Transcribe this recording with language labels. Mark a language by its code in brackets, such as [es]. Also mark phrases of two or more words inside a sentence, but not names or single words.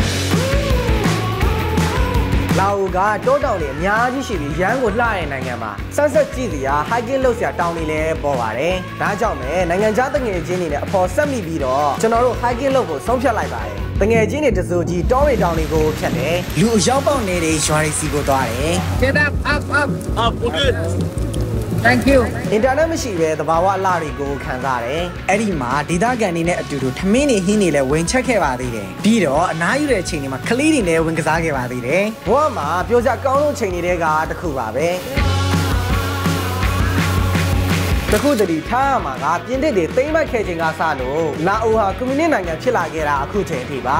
[my] လာအိုကတောတောင်တွေအများကြီးရှိပြီးရန်ကိုလှတဲ့နိုင်ငံမှာဆက်ကြည့်စရာ hiking လုပ်စရာတောင်တွေလည်းပေါ်ပါတယ်ဒါကြောင့်ပဲနိုင်ငံခြားတငယ်ချင်းတွေနဲ့အဖော်ဆက်မိပြီးတော့ကျွန်တော်တို့ hiking လုပ်ဖို့ဆုံးဖြတ်လိုက်ပါတယ်တငယ်ချင်းတွေတစိုးကြီးတောတွေတောင်တွေကိုဖြတ်တယ်လူအရောက်ပေါက်နေတဲ့ရွာတွေစီကိုသွားတယ် [en] Get up Okay. Thank you [my] အင်တာနက်မရှိပဲသဘာဝအလှတွေကိုခံစားတယ်အဲ့ဒီမှာဒေသခံတွေနဲ့အတူတူထမင်းတွေဟင်းတွေလည်းဝင်ချက်ခဲ့ပါသေးတယ်ပြီးတော့အနားယူတဲ့အချိန်တွေမှာကလေးတွေလည်းဝင်ကစားခဲ့ပါသေးတယ်ဘဝမှာပြောစရာကောင်းဆုံးချိန်တွေကတစ်ခုပါပဲတခုတည်းထားရမှာကပြင်သစ်တွေသိမ်းပိုက်ခဲ့ခြင်းကစလို့လာအိုဟာကွန်မြူနစ်နိုင်ငံဖြစ်လာခဲ့တာအခုချိန်ထိပါ